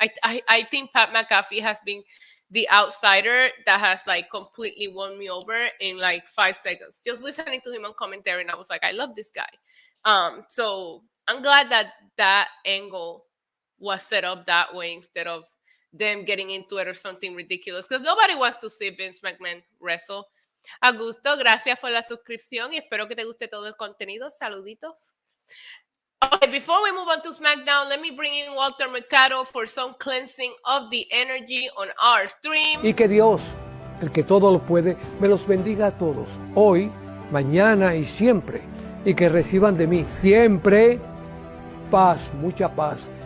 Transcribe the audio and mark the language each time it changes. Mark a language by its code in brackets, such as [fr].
[en] I think Pat McAfee has been the outsider that has like completely won me over in like 5 seconds. Just listening to him on commentary, and I was like, I love this guy. So I'm glad that that angle was set up that way instead of them getting into it or something ridiculous. Because nobody wants to see Vince McMahon wrestle. [es] Augusto, gracias por la suscripción y espero que te guste todo el contenido. Saluditos. [en] Okay, before we move on to SmackDown, let me bring in Walter Mercado for some cleansing of the energy on our stream. [es] Y que Dios, el que todo lo puede, me los bendiga a todos, hoy, mañana y siempre. Y que reciban de mí siempre paz, mucha paz.